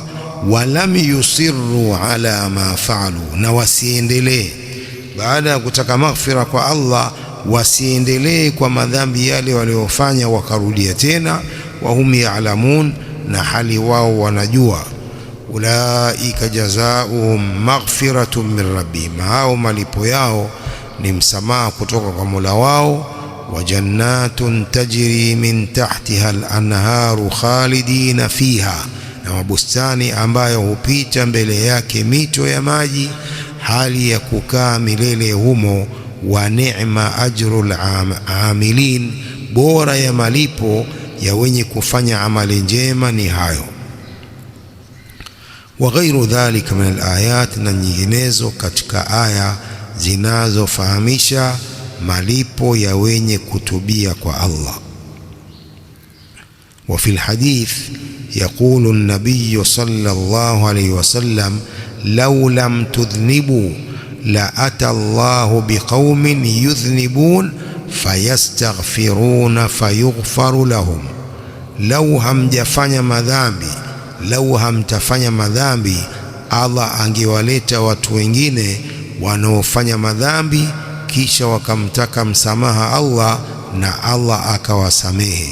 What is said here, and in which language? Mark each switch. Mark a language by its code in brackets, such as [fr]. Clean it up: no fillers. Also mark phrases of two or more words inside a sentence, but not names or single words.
[ar] ولم يصروا على ما فعلوا, [sw] na wasiendelee baada ya kutaka maghfira kwa Allah wasiendelee kwa madhambi yale waliofanya wakarudia tena, [ar] وهم يعلمون, [sw] na hali wao wanajua. [ar] أولئك جزاؤهم مغفرة من ربهم, [sw] hao malipo yao ni msamaha kutoka kwa Mola wao. [ar] وجنات تجري من تحتها الأنهار خالدين فيها, [sw] na mabustani ambayo hupita mbele yake mito ya maji, hali ya kukaa milele humo. [ar] ونعم أجر العاملين, [sw] bora ya malipo ya wenye kufanya amali njema ni hayo. [ar] وغير ذلك من الآيات, [sw] na nyinginezo katika aya zinazofahamisha malipo ya wenye kutubia kwa Allah. [ar] وفي الحديث يقول النبي صلى الله عليه وسلم لو لم تذنبوا لأتى الله بقوم يذنبون فيستغفرون فيغفر لهم. [sw] Lau hamjafanya madhambi, lau hamtafanya madhambi, Allah angewaleta watu wengine wanaofanya madhambi kisha wakamtaka msamaha Allah na Allah akawasamehe.